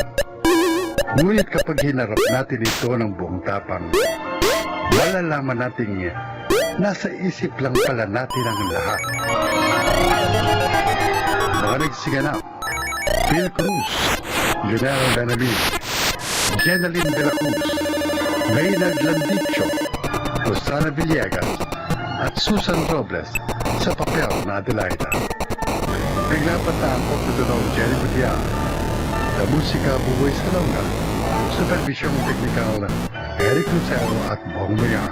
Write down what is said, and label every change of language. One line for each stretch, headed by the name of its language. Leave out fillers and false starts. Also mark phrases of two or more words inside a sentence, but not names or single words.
Filipino: Ngunit kapag hinarap natin ito ng buong tapang, malalaman nating nasa isip lang pala natin ang lahat. Mga nagsiganap, Phil Cruz, Leonardo Danabin, Jenaline de la Cruz, Maynard Landicho, Rosana Villegas, at Susan Robles sa papel na Adelaida. Naglapat na ang pagtutulong Jenny Budian, na musika Buboy Salonga,
English: Supervision Technical,
Filipino: Eric Lucero at Bong Mayar.